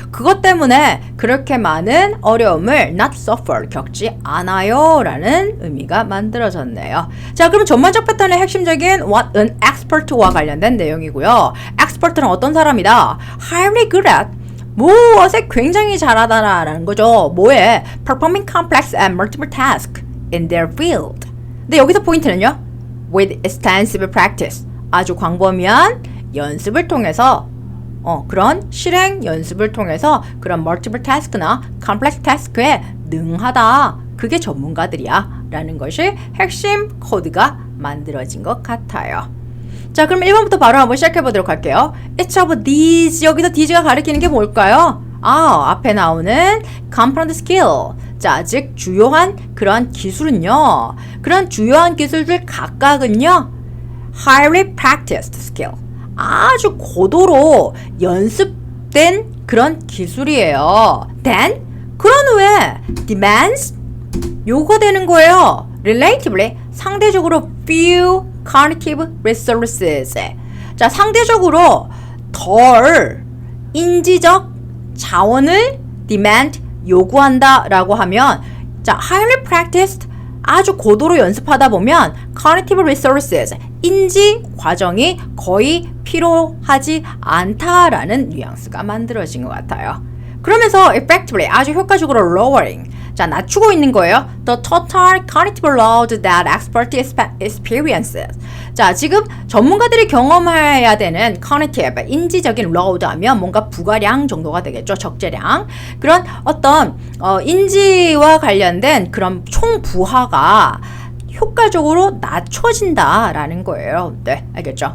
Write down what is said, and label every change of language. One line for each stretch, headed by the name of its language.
Korean: 그것 때문에 그렇게 많은 어려움을
English: not suffer,
Korean: 겪지 않아요 라는 의미가 만들어졌네요. 자, 그럼 전반적 패턴의 핵심적인 what an expert와 관련된 내용이고요. expert는 어떤 사람이다?
English: highly good at
Korean: 무엇에 굉장히 잘하다라는 거죠. 뭐에?
English: performing complex and multiple tasks in their field.
Korean: 근데 여기서 포인트는요.
English: with extensive practice.
Korean: 아주 광범위한 연습을 통해서 그런 실행 연습을 통해서 그런 multiple task나 complex task에 능하다. 그게 전문가들이야. 라는 것이 핵심 코드가 만들어진 것 같아요. 자, 그럼 1번부터 바로 한번 시작해 보도록 할게요.
English: Each of these.
Korean: 여기서 these가 가리키는 게 뭘까요? 앞에 나오는 component skill. 자, 즉 주요한 그런 기술은요. 그런 주요한 기술들 각각은요.
English: highly practiced skill.
Korean: 아주 고도로 연습된 그런 기술이에요. Then 그런 후에 demands 요구되는 거예요.
English: relatively
Korean: 상대적으로
English: few cognitive resources.
Korean: 자, 상대적으로 덜 인지적 자원을 demand 요구한다 라고 하면 자, highly practiced 아주 고도로 연습하다 보면 cognitive resources 인지 과정이 거의 필요하지 않다라는 뉘앙스가 만들어진 것 같아요. 그러면서 effectively 아주 효과적으로 lowering 자, 낮추고 있는 거예요.
English: The total cognitive load that expert experiences.
Korean: 자, 지금 전문가들이 경험해야 되는 cognitive, 인지적인 load 하면 뭔가 부가량 정도가 되겠죠. 적재량. 그런 어떤 인지와 관련된 그런 총부하가 효과적으로 낮춰진다라는 거예요. 네, 알겠죠?